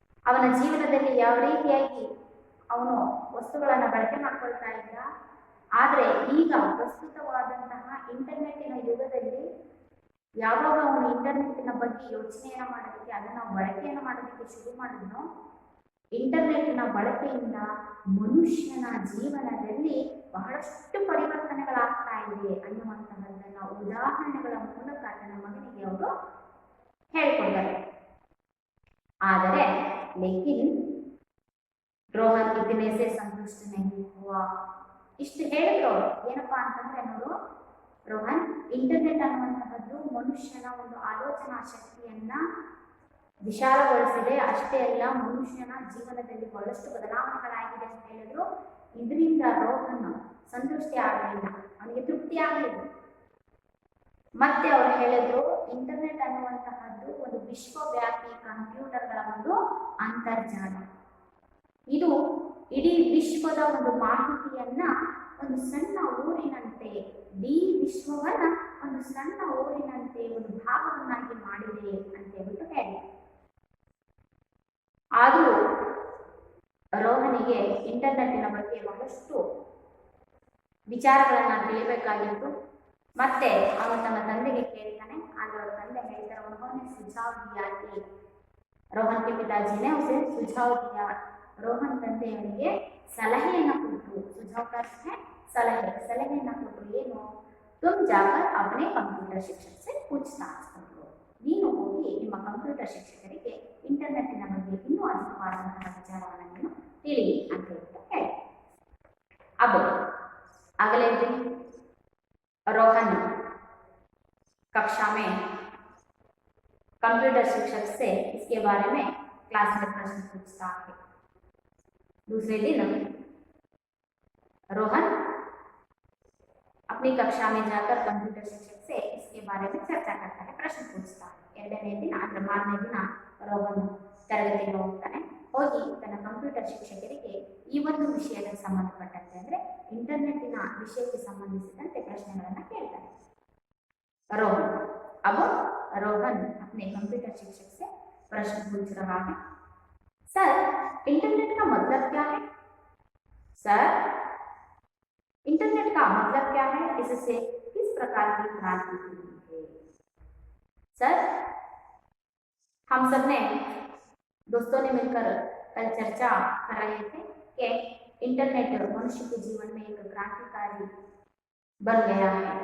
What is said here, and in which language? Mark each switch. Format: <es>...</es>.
<kn>ಅವನ ಜೀವನದಲ್ಲಿ ಯಾವ ರೀತಿಯಾಗಿ ಅವನು ವಸ್ತುಗಳನ್ನು ಬಳಕೆ ಮಾಡ್ಕೊಳ್ತಾ ಇದ್ದ, ಆದರೆ ಈಗ ಪ್ರಸ್ತುತವಾದಂತಹ ಇಂಟರ್ನೆಟ್ಟಿನ ಯುಗದಲ್ಲಿ ಯಾವಾಗ ಅವನು ಇಂಟರ್ನೆಟ್ಟಿನ ಬಗ್ಗೆ ಯೋಚನೆಯನ್ನು ಮಾಡೋದಕ್ಕೆ, ಅದನ್ನು ಬಳಕೆಯನ್ನು ಮಾಡೋದಕ್ಕೆ ಶುರು ಮಾಡಿದ್ನೋ, ಇಂಟರ್ನೆಟ್ಟಿನ ಬಳಕೆಯಿಂದ ಮನುಷ್ಯನ ಜೀವನದಲ್ಲಿ ಬಹಳಷ್ಟು ಪರಿವರ್ತನೆಗಳಾಗ್ತಾ ಇದೆ ಅನ್ನುವಂತಹದ್ದನ್ನ ಉದಾಹರಣೆಗಳ ಮೂಲಕ ತನ್ನ ಮಗನಿಗೆ ಅವರು ಹೇಳಿಕೊಡ್ತಾರೆ. ಆದರೆ</kn> <hi>लेकिन रोहन इतने से संतुष्ट नहीं हुआ।</hi> <kn>ಇಷ್ಟು ಹೇಳಿದ್ರು ಏನಪ್ಪಾ ಅಂತಂದ್ರೆ ನೋಡು ರೋಹನ್, ಇಂಟರ್ನೆಟ್ ಅನ್ನುವಂತಹದ್ದು ಮನುಷ್ಯನ ಒಂದು ಆಲೋಚನಾ ಶಕ್ತಿಯನ್ನ ವಿಶಾಲಗೊಳಿಸಿದೆ. ಅಷ್ಟೇ ಅಲ್ಲ, ಮನುಷ್ಯನ ಜೀವನದಲ್ಲಿ ಬಹಳಷ್ಟು ಬದಲಾವಣೆಗಳಾಗಿದೆ ಅಂತ ಹೇಳಿದ್ರು. ಇದರಿಂದ ರೋಹನ್ ಸಂತುಷ್ಟಿ ಆಗಲಿಲ್ಲ, ಅವನಿಗೆ ತೃಪ್ತಿ ಆಗಲಿಲ್ಲ. ಮತ್ತೆ ಅವರು ಹೇಳಿದ್ರು ಇಂಟರ್ನೆಟ್ ಅನ್ನುವಂತಹದ್ದು ಒಂದು ವಿಶ್ವವ್ಯಾಪಿ ಕಂಪ್ಯೂಟರ್ಗಳ ಒಂದು ಅಂತರ್ಜಾಲ. ಇದು ಇಡೀ ವಿಶ್ವದ ಒಂದು ಮಾಹಿತಿಯನ್ನ ಒಂದು ಸಣ್ಣ ಊರಿನಂತೆ, ಇಡೀ ವಿಶ್ವವನ್ನ ಒಂದು ಸಣ್ಣ ಊರಿನಂತೆ ಒಂದು ಭಾಗವನ್ನಾಗಿ ಮಾಡಿದೆ ಅಂತ ಹೇಳ್ಬಿಟ್ಟು ಹೇಳಿ. ಆದರೂ ರೋಹನಿಗೆ ಇಂಟರ್ನೆಟ್ಟಿನ ಬಗ್ಗೆ ಬಹಳಷ್ಟು ವಿಚಾರಗಳನ್ನ ತಿಳಿಬೇಕಾಗಿತ್ತು. ಮತ್ತೆ ಅವನು ತನ್ನ ತಂದೆಗೆ ಕೇಳ್ತಾನೆ. ಆದ್ರೆ ಅವರ ತಂದೆ ಹೇಳ್ತಾರೆ</kn> <hi>उन्होंने सुझाव दिया कि रोहन के पिताजी ने उसे सुझाव दिया.</hi> <kn>ರೋಹನ್ ತಂದೆಯವನಿಗೆ ಸಲಹೆಯನ್ನು ಕೊಟ್ಟರು.</kn> <hi>ಸುझाव का अर्थ है</hi> <kn>ಸಲಹೆಯನ್ನು ಕೊಟ್ಟರು. ಏನು?</kn> <hi>तुम जाकर अपने कंप्यूटर शिक्षक से पूछताछ करो.</hi> <kn>ನೀನು ಹೋಗಿ ನಿಮ್ಮ ಕಂಪ್ಯೂಟರ್ ಶಿಕ್ಷಕರಿಗೆ ಇಂಟರ್ನೆಟ್ಟಿನ ಬಗ್ಗೆ ಇನ್ನೂ ಅಧಿಕವಾದಂತಹ ವಿಚಾರವನ್ನು ನೀನು ತಿಳಿ ಅಂತ ಹೇಳಿ.</kn> <hi>अब अगले दिन रोहन कक्षा में कंप्यूटर शिक्षक से इसके बारे में क्लास में प्रश्न पूछता है. दूसरे दिन रोहन अपनी कक्षा में जाकर कंप्यूटर शिक्षक से इसके बारे में चर्चा करता है, प्रश्न पूछता है.</hi> <kn>ಎರಡನೇ ದಿನ ಅಂದ್ರೆ ಮಾರನೇ ದಿನ ರೋಹನ್ ತರಗತಿಗೆ ಹೋಗ್ತಾನೆ. ಹೋಗಿ ತನ್ನ ಕಂಪ್ಯೂಟರ್ ಶಿಕ್ಷಕರಿಗೆ ಈ ಒಂದು ವಿಷಯಕ್ಕೆ ಸಂಬಂಧಪಟ್ಟಂತೆ ಅಂದ್ರೆ ಇಂಟರ್ನೆಟ್ಟಿನ ವಿಷಯಕ್ಕೆ ಸಂಬಂಧಿಸಿದಂತೆ ಪ್ರಶ್ನೆಗಳನ್ನು ಕೇಳ್ತಾನೆ रोहन.</kn> <hi>अब रोहन अपने कंप्यूटर शिक्षक से प्रश्न पूछ रहा है. सर, इंटरनेट का मतलब क्या है? सर, इंटरनेट का मतलब क्या है? इससे किस प्रकार की क्रांति हुई है? सर, हम सब ने दोस्तों ने मिलकर कल चर्चा कर रहे थे कि इंटरनेट मनुष्य के जीवन में एक क्रांतिकारी बन गया है.</hi>